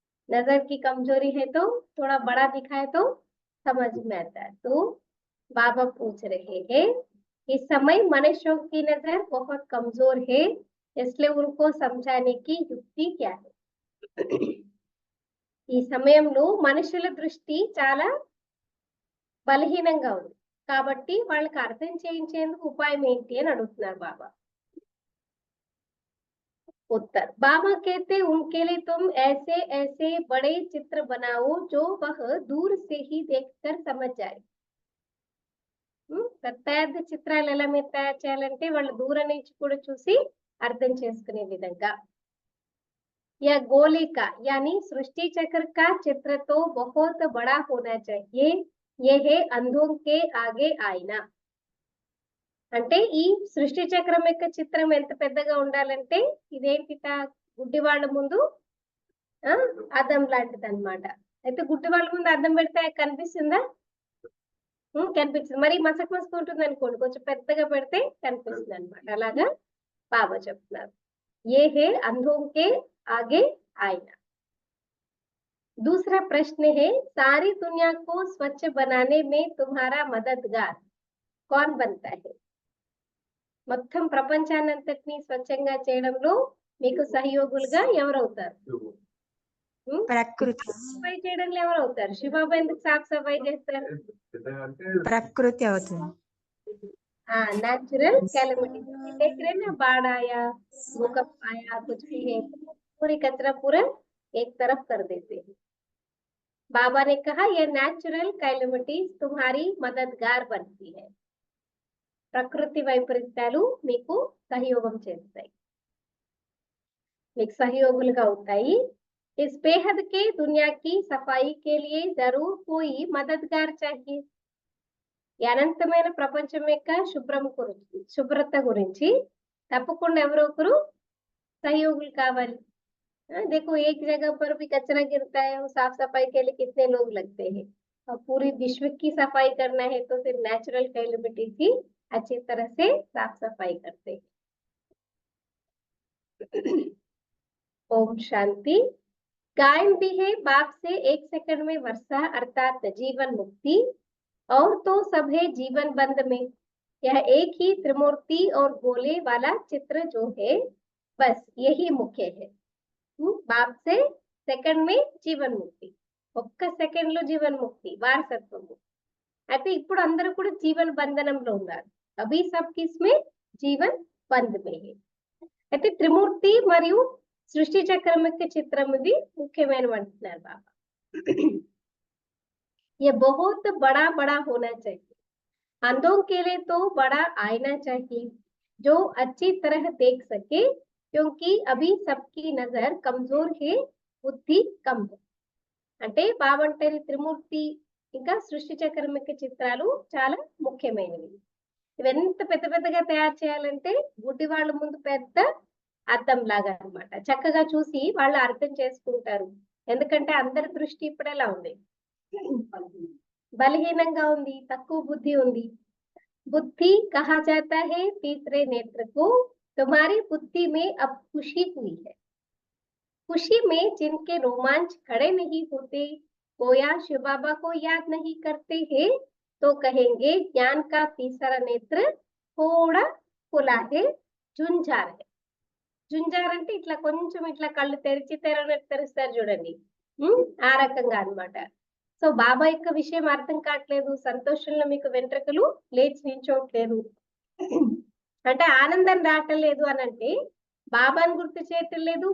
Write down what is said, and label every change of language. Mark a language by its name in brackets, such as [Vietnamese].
[Hindi] नजर की कमजोरी है तो थोड़ा बड़ा दिखाए तो समझ में आता है। तो बाबा पूछ रहे हैं, इस समय मनुष्यों की नजर बहुत कमजोर है, इसलिए उनको समझाने की युक्ति क्या है? [Telugu] ఈ సమయంలో మనుషుల దృష్టి చాలా బలహీనంగా ఉంది కాబట్టి వాళ్ళకి అర్థం చేయించేందుకు ఉపాయం ఏంటి అని అడుగుతున్నారు బాబా. [Hindi] उत्तर, बाबा कहते उनके लिए तुम ऐसे ऐसे बड़े चित्र बनाओ जो वह दूर से ही देखकर समझ जाए. [Telugu] పెద్ద చిత్రాలు ఎలా మీరు తయారు చేయాలంటే వాళ్ళు దూరం నుంచి కూడా చూసి అర్థం చేసుకునే విధంగా. [Hindi] या गोले का यानी सृष्टि चक्र का चित्र तो बहुत बड़ा होना चाहिए, ये है अंधों के आगे आईना. [Telugu] అంటే ఈ సృష్టి చక్రం యొక్క చిత్రం ఎంత పెద్దగా ఉండాలంటే ఇదేంటిట గుడ్డి వాళ్ళ ముందు అద్దం లాంటిది అనమాట. అయితే గుడ్డి వాళ్ళ ముందు అద్దం పెడితే కనిపిస్తుందా? కనిపిస్తుంది. మరి మసక ఉంటుంది అనుకోండి, కొంచెం పెద్దగా పెడితే కనిపిస్తుంది అనమాట. అలాగా బాబా చెప్తున్నారు, [Hindi] ఏ హే అంధోంకే ఆగే आईना. दूसरा प्रश्न है, सारी दुनिया को स्वच्छ बनाने में तुम्हारा मददगार कौन बनता है? [Telugu] మొత్తం ప్రపంచాన్నంతటిని స్వచ్ఛంగా చేయడంలో మీకు సహయోగులుగా ఎవరవుతారు? ప్రకృతి. సఫాయి చేయడంలో ఎవరవుతారు? శివబాబా ఎందుకు సాఫ్ సఫాయి చేస్తారు? ప్రకృతి అవుతుంది. [Hindi] नेचुरल कैलेमिटी देख रहे ना, बाढ़ आया, भूकंप आया, कुछ भी है, पूरी कचरा पूरा एक तरफ कर देते हैं. बाबा ने कहा ये नेचुरल कैलेमिटीज तुम्हारी मददगार बनती है. [Telugu] ప్రకృతి వైపరీత్యాలు మీకు సహయోగం చేస్తాయి, మీకు సహయోగులుగా అవుతాయి. [Hindi] इस बेहद के दुनिया की सफाई के लिए जरूर कोई मददगार चाहिए. [Telugu] అనంతమైన ప్రపంచం యొక్క శుభ్రత గురించి తప్పకుండా ఎవరో ఒకరు సహయోగులు కావాలి. [Hindi] देखो एक जगह पर भी कचरा गिरता है, साफ सफाई के लिए कितने लोग लगते हैं. और पूरी विश्व की सफाई करना है तो फिर नेचुरल कैलेमिटी की अच्छी तरह से साफ सफाई करते हैं. ओम शांति. गायन भी है, बाप से 1 सेकंड में वर्षा अर्थात जीवन मुक्ति, और तो सब है जीवन बंद में. यह एक ही त्रिमूर्ति और गोले वाला चित्र जो है, बस यही मुख्य है. बाप से सेकंड में जीवन मुक्ति, [Telugu] ఒక్క సెకండ్ లో జీవన్ ముక్తి, వారసత్వము. అయితే ఇప్పుడు అందరూ కూడా జీవన్ బంధనంలో ఉన్నారు. [Hindi] అభి సబ్ కిస్మే జీవన్ బంధ్ మే హై. [Telugu] అయితే త్రిమూర్తి మరియు సృష్టి చక్రం యొక్క చిత్రం ఇది ముఖ్యమైనవి అంటున్నారు బాబా. [Hindi] ये बहुत बड़ा बड़ा होना चाहिए. अंधों के लिए तो बड़ा आईना चाहिए जो अच्छी तरह देख सके, क्योंकि अभी सबकी नजर कमजोर है, बुद्धि कम है. [Telugu] అంటే బాబా అంటారు త్రిమూర్తి ఇంకా సృష్టి చక్రం యొక్క చిత్రాలు చాలా ముఖ్యమైనవి. ఇవెంత పెద్ద పెద్దగా తయారు చేయాలంటే గుడ్డి వాళ్ళ ముందు పెద్ద అద్దం లాగా అన్నమాట. చక్కగా చూసి వాళ్ళు అర్థం చేసుకుంటారు. ఎందుకంటే అందరి దృష్టి ఇప్పుడు ఎలా ఉంది? బలహీనంగా ఉంది, తక్కువ బుద్ధి ఉంది. [Hindi] बुद्धि कहा जाता है तीसरे नेत्र को। तुम्हारी बुद्धि में अब खुशी हुई है। खुशी में जिनके रोमांच खड़े नहीं होते, गोया शिव बाबा को याद नहीं करते हैं, तो कहेंगे ज्ञान का तीसरा नेत्र थोड़ा खुला है, झुंझार है. [Telugu] జుంజార్ అంటే ఇట్లా కొంచెం ఇట్లా కళ్ళు తెరిచి తెరుస్తారు చూడండి. ఆ రకంగా అన్నమాట. సో బాబా యొక్క విషయం అర్థం కావట్లేదు, సంతోషంలో మీకు వెంట్రుకలు లేచి నించోట్లేదు అంటే ఆనందం రావట్లేదు అని అంటే బాబాను గుర్తు చేయటం లేదు.